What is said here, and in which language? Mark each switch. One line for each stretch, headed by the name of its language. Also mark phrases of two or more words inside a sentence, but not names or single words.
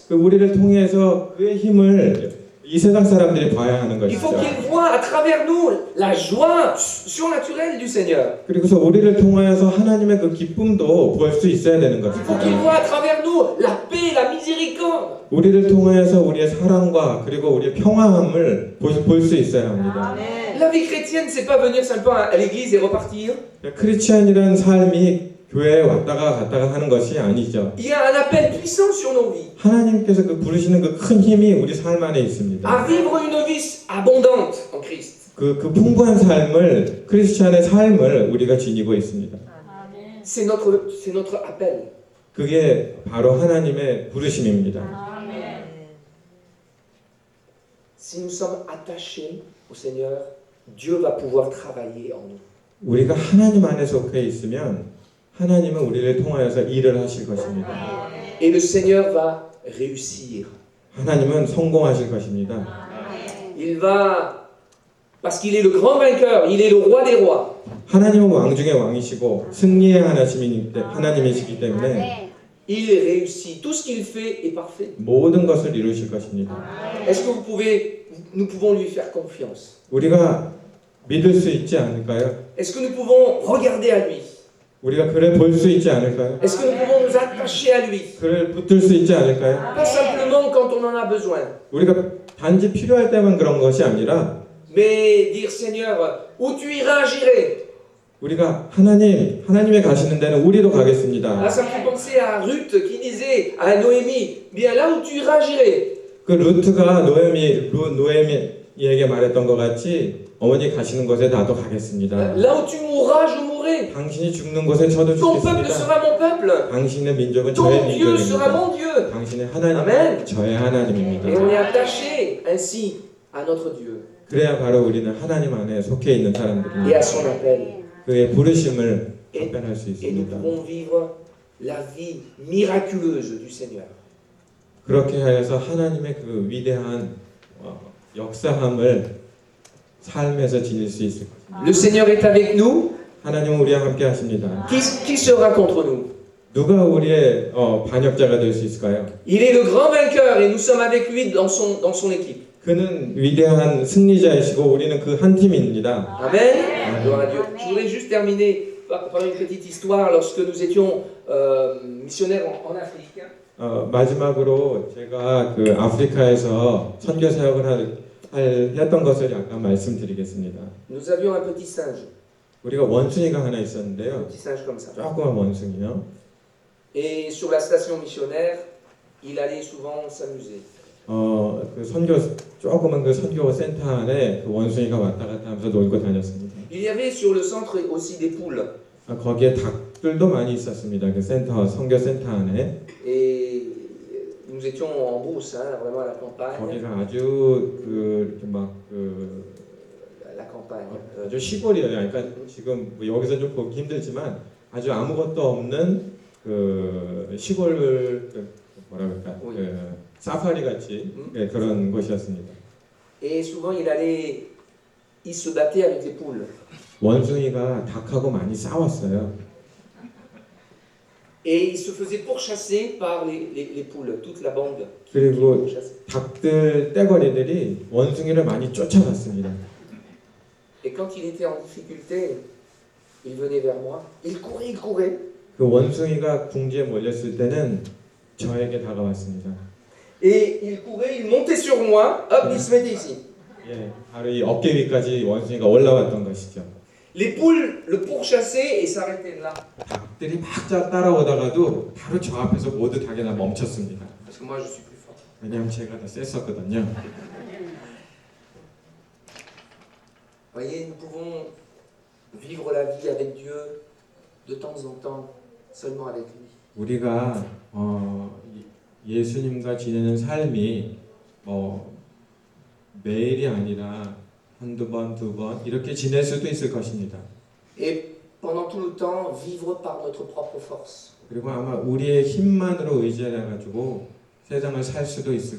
Korean: 그 우리를 통해서 그의 힘을 이 세상 사람들이 봐야 하는
French: Il faut
Korean: 것이죠.
French: qu'ils voient à travers nous la joie surnaturelle du Seigneur.
Korean: 그리고서 우리를 통하여서 하나님의 그 기쁨도 볼 수 있어야 되는
French: Il faut qu'ils
Korean: 것입니다.
French: voient à travers nous la paix, la miséricorde.
Korean: 우리를 통하여서 우리의 사랑과 그리고 우리의 평화함을 볼 수 있어야 합니다.
French: La vie chrétienne, c'est pas venir simplement à l'église et repartir.
Korean: 크리스찬이라는 삶이 교회에 왔다가 갔다가 하는 것이 아니죠.
French: Il y a un appel puissant sur nos vies
Korean: 하나님께서 그 부르시는 그 큰 힘이 우리 삶 안에 있습니다.
French: à vivre une vie abondante en Christ.
Korean: 그 풍부한 삶을 크리스찬의 삶을 우리가 지니고 있습니다.
French: C'est notre appel.
Korean: 그게 바로 하나님의 부르심입니다.
French: Si nous sommes attachés au Seigneur, Dieu va pouvoir travailler en nous.
Korean: 우리가 하나님 안에 속해 있으면 하나님은 우리를 통하여서 일을 하실 것입니다.
French: Et le Seigneur va réussir.
Korean: 하나님은 성공하실 것입니다.
French: Il va, parce qu'il est le grand vainqueur, il est le roi des rois.
Korean: 하나님은 왕 중에 왕이시고 승리의 하나님이시기 때문에
French: Il réussit. Tout ce qu'il fait est parfait.
Korean: 모든 것을 이루실 것입니다.
French: Est-ce que nous pouvons lui faire confiance?
Korean: 우리가 믿을 수 있지 않을까요?
French: Est-ce que nous pouvons regarder à lui?
Korean: 우리가 그를 볼 수 있지 않을까요?
French: Est-ce que nous pouvons nous attacher à lui?
Korean: 그를 붙들 수 있지 않을까요?
French: Pas simplement quand on en a besoin,
Korean: 우리가 단지 필요할 때만 그런 것이 아니라
French: mais dire Seigneur, où tu iras, j'irai.
Korean: 우리가 하나님의 가시는 데는 우리도
French: Là,
Korean: 가겠습니다.
French: ça me fait penser à Ruth qui disait à Noémie, bien là où tu iras, j'irai.
Korean: 그 루트가 노에미에게 말했던 것 같이 어머니 가시는 곳에 나도 가겠습니다.
French: Là où tu mourras, je mourrai.
Korean: 당신이 죽는 곳에 저도
French: Ton peuple
Korean: 죽겠습니다.
French: sera mon peuple.
Korean: 당신의 민족은 저의
French: Ton Dieu sera
Korean: 민족입니다.
French: mon Dieu.
Korean: 당신의 하나님은 아멘. 저의
French: Et
Korean: 하나님입니다.
French: on est attaché ainsi à notre Dieu
Korean: 그래야 바로 우리는 하나님 안에 속해 있는
French: et
Korean: 사람들입니다.
French: à son appel.
Korean: 그의 부르심을 답변할 수
French: Et nous
Korean: 있습니다.
French: pouvons vivre la vie miraculeuse du Seigneur.
Korean: 그렇게 하여서 하나님의 그 위대한 역사함을 삶에서 지닐 수 있을 것입니다.
French: Le Seigneur est avec nous.
Korean: 하나님은 우리와 함께 하십니다.
French: Qui sera contre nous?
Korean: 누가 우리의 반역자가 될 수 있을까요?
French: Il est le grand vainqueur et nous sommes avec lui dans son équipe.
Korean: 그는 위대한 승리자이시고 우리는 그 한 팀입니다.
French: Amen. Gloire à Dieu. Je voudrais juste terminer par une petite histoire. Lorsque nous étions missionnaires en Afrique,
Korean: 마지막으로 제가 그 아프리카에서 선교 사역을 했던 것을 약간 말씀드리겠습니다.
French: nous avions un petit singe.
Korean: 우리가 원숭이가 하나
French: Un
Korean: 있었는데요.
French: petit singe comme ça.
Korean: 조그만 원숭이요.
French: Et sur la station missionnaire, il allait souvent s'amuser.
Korean: 그 조그만 그 선교 센터 안에 그 원숭이가 왔다 갔다 하면서 놀고 다녔습니다.
French: Il y avait sur le centre aussi des poules.
Korean: 거기에 닭들도 많이 있었습니다. 그 선교 센터 안에.
French: Et nous étions en brousse, hein, vraiment à la campagne.
Korean: 거기가 아주 이렇게 막
French: La campagne. campagne.
Korean: 아주 시골이에요. 그러니까 지금 뭐 여기서 좀 보기 힘들지만 아주 아무것도 없는 그 시골 그 뭐라 그럴까 그 사파리 같이 네, 그런 곳이었습니다.
French: Et souvent, il se battait avec les poules.
Korean: 원숭이가 닭하고 많이 싸웠어요.
French: Et il se faisait pourchasser par les poules, toute la bande.
Korean: 그리고
French: pourchassait.
Korean: 닭들 떼거리들이 원숭이를 많이 쫓아갔습니다.
French: Et quand il était en difficulté, il venait vers moi. Il courait.
Korean: 그 원숭이가 궁지에 몰렸을 때는 저에게 다가왔습니다.
French: Et il courait, il montait sur moi, hop, il se mettait ici.
Korean: 예, 바로 이 어깨 위까지 원숭이가 올라왔던 것이죠.
French: Les poules le pourchassaient et s'arrêtaient là.
Korean: 닭들이 막 따라오다가도 바로 저 앞에서 모두 닭이 다 멈췄습니다.
French: Parce que moi, je suis plus fort.
Korean: 왜냐하면 제가 더 셌었거든요.
French: Voyez, nous pouvons vivre la vie avec Dieu de temps en temps, seulement avec lui.
Korean: 우리가 예수님과 지내는 삶이 매일이 아니라 한두 번, 두 번 이렇게 지낼 수도 있을 것입니다.
French: Et pendant tout le temps, vivre par notre propre force.
Korean: 그리고 아마 우리의 힘만으로 의지해가지고 세상을 살 수도 있을